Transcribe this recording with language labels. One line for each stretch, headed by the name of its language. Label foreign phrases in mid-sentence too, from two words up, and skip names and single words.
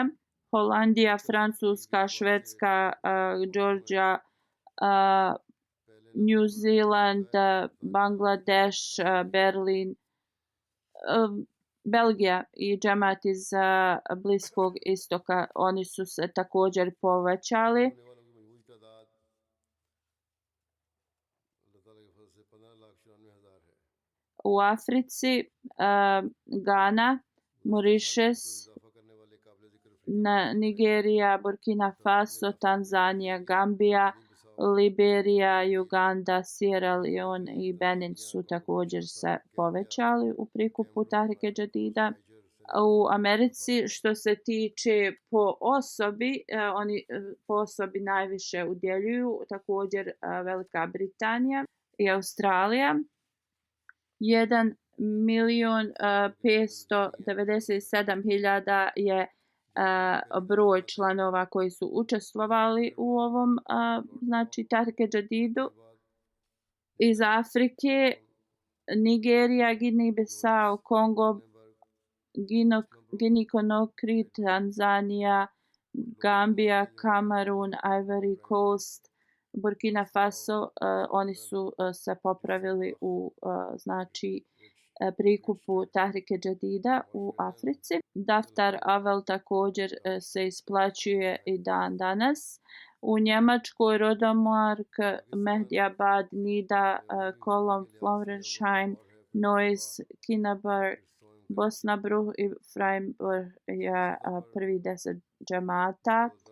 Bosnian: Holandija, Francuska, Švedska, Georgija, New Zealand, Bangladeš, Berlin, Belgija i džemat iz Bliskog istoka, oni su se također povećali. U Africi, Gana, Mauritius, Nigerija, Burkina Faso, Tanzanija, Gambija, Liberija, Uganda, Sierra Leone i Benin su također se povećali u prikupu Tahrike Jadida. U Americi, što se tiče po osobi, oni po osobi najviše udjeljuju, također Velika Britanija i Australija. 1.597.000 je broj članova koji su učestvovali u ovom Tahrike Jadidu. Iz Afrike, Nigerija, Guinea-Bissau, Kongo, Guinea-Conakry, Tanzanija, Gambija, Kamerun, Ivory Coast, Burkina Faso, oni su se popravili u prikupu Tahrike Jadida u Africi. Daftar Avel također se isplaćuje i dan danas. U Njemačkoj Rodomark, Mehdiabad, Nida, Kolom, Florensheim, Neuss, Kinabar, Bosnabruch i Freiburg je prvi 10 džemata.